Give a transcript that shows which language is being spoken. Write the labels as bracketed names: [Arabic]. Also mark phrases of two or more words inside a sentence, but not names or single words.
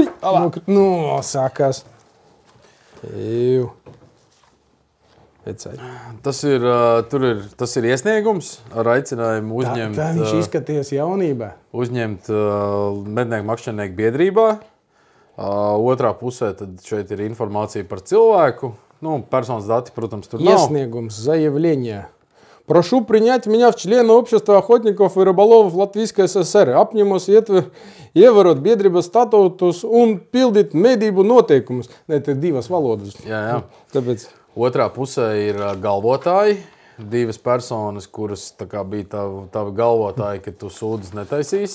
[Latvian] Sākās. Tas ir iesniegums ar aicinājumu uzņemt. Tā viņš izskaties jaunībā. Uzņemt mednieku makšķernieku biedrībā. Otrā pusē tad šeit ir informācija par cilvēku. [Russian] Ну, personas даты, притом, тут Иесниегум, заявление. Прошу принять меня в члены общества охотников и рыболовов Латвийской ССР. [Latvian] Apņemos ievērot biedrības statūtus un pildīt medību noteikumus. Ne, te divas valodas. Jā. Tāpēc. Otrā pusē ir galvotāji. Divas personas, kuras tā kā bija tavi galvotāji, ka tu sūdzes netaisīsi.